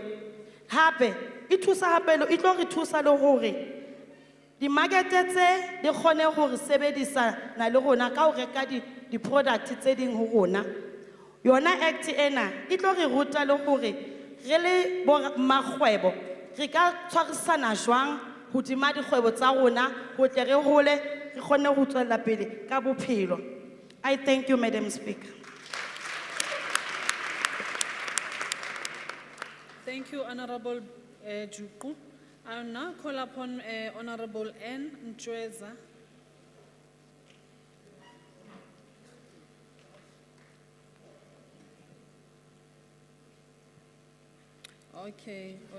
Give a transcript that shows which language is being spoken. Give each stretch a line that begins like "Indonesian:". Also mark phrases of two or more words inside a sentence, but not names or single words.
Southern Sotho: Hape e thusa hape e tlo re thusa le hore di-market-e tse di kgone hore sebedisana le rona ka ho reka di-product tse ding ho rona. Yona act ena e tlo re ruta le hore re le makgwebo re ka tshwarisana jwang hodima dikgwebo tsa rona ho tle re hole re kgone ho tswela pele ka bophelo.
English: I thank you, Madam Speaker. Thank you, Honorable Juku. I will now call upon Honorable N. Ntweza. Okay.